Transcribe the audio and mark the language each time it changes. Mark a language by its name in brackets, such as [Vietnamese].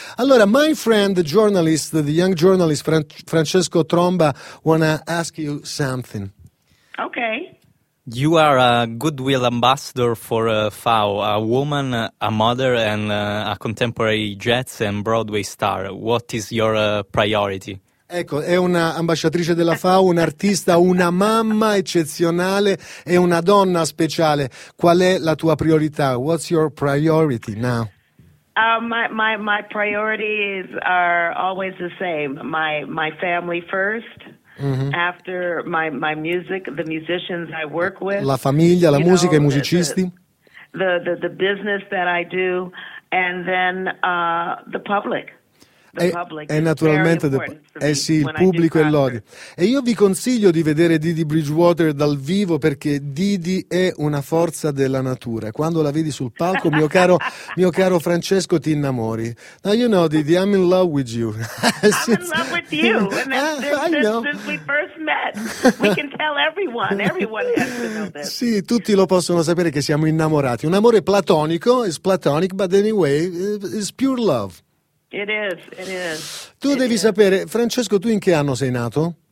[English] Allora, my friend, the journalist, the young journalist Francesco Tromba, wanna ask you something. Okay. You are a goodwill ambassador for FAO, a woman, a mother, and a contemporary jazz and Broadway star. What is your priority? [Italian] Ecco, è una ambasciatrice della FAO, un artista, una mamma eccezionale e una donna speciale. Qual è la tua priorità? [English] What's your priority now? My priorities are always the same. My family first. Mm-hmm. After my music, the musicians I work with. [Italian] La famiglia, la musica, I musicisti. [English] The business that I do, and then the public. [Italian] E naturalmente, sì, il pubblico e l'odio. E io vi consiglio di vedere Didi Bridgewater dal vivo, perché Didi è una forza della natura. Quando la vedi sul palco, mio caro Francesco, ti innamori. [English] Now you know, Didi, I'm in love with you. I'm in love with you. And since we first met, we can tell everyone has to know this. [Italian] Sì, tutti lo possono sapere che siamo innamorati. Un amore platonico, [English] it's platonic, but anyway, it's pure love. It is. [Italian] Tu devi sapere, Francesco, tu in che anno sei nato?